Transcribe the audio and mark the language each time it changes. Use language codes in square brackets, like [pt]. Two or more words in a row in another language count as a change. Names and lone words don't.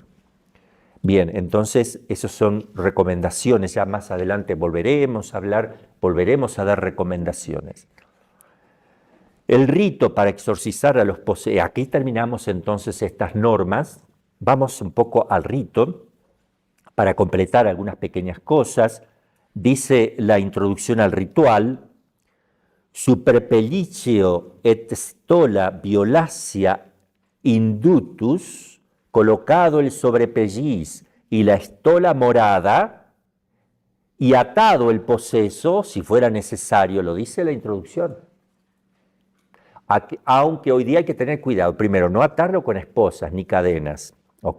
[es] Bien, entonces esas son recomendaciones, ya más adelante volveremos a dar recomendaciones. El rito para exorcizar a los poseídos, aquí terminamos entonces estas normas, vamos un poco al rito para completar algunas pequeñas cosas. Dice la introducción al ritual, [la] super pelliceo et stola violacia indutus, [es] colocado el sobrepelliz y la estola morada, y atado el poseso, si fuera necesario, lo dice la introducción. Aunque hoy día hay que tener cuidado, primero, no atarlo con esposas ni cadenas, ¿ok?